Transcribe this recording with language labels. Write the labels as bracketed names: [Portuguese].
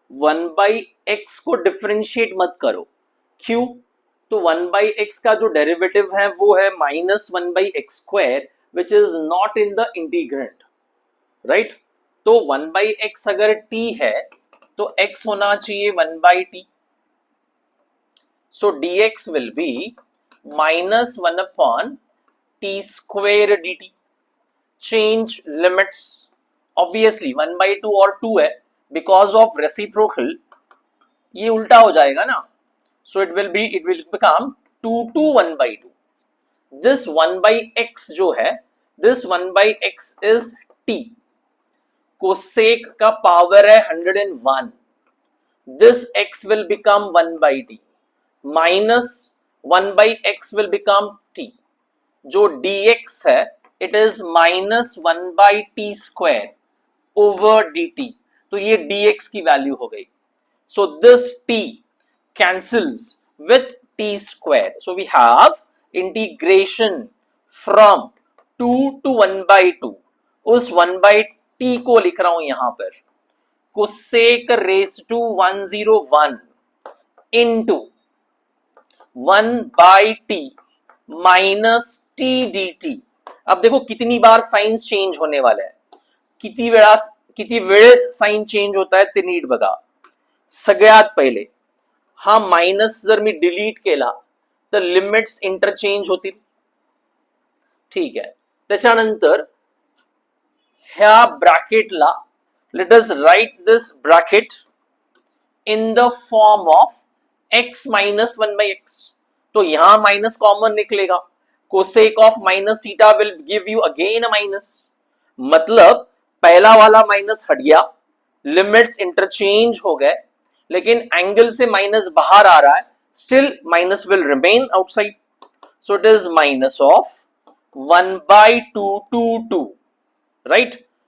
[Hindi] 1 by x को differentiate मत करो. क्यों? तो 1 बाई एक्स का जो डेरिवेटिव है वो है [English] Minus 1 by x square, which is not in the integrand, right. [Hindi] तो 1 बाई एक्स अगर t है तो x होना चाहिए 1 by T. [English] So dx will be minus 1 upon t square dt. Change limits, obviously 1 by 2 [Hindi] और 2 है, [English] because of reciprocal [Hindi] ये उल्टा हो जाएगा ना. [English] So it will become 2 to 1 by 2. This 1 by x [Hindi] जो है, [English] this 1 by x is t. [Hindi] cosec का पावर है 101. [English] This x will become 1 by t. Minus 1 by x will become t. [Hindi] जो dx है [English] it is minus 1 by t square over dt. [Hindi] तो ये dx की value हो गई. [English] So this t cancels with t square. So we have integration from 2 to 1 by 2. [Hindi] उस 1 by t को लिख रहा हूं यहां पर, [English] cosec raised to 101 into 1 by t minus t dt. [Hindi] अब देखो कितनी बार साइन चेंज होने वाला है, [Marathi] किती वेळेस साइन चेंज होता है ते नीट बघा. सगळ्यात पहिले हा मायनस जर मी डिलीट केला तर लिमिट्स इंटरचेंज होतील. ठीक आहे. त्याच्यानंतर ह्या ब्रॅकेटला [English] Let us write this bracket in the form of x minus 1 by x. [Hindi] तो यहां माइनस कॉमन निकलेगा. [English] cosec of minus theta will give you again a minus. [Hindi] मतलब पहला वाला माइनस हट गया, लिमिट्स इंटरचेंज हो गए, लेकिन एंगल से माइनस बाहर आ रहा है, [English] Still minus will remain outside. So it is minus of 1 by 2 to 2, right?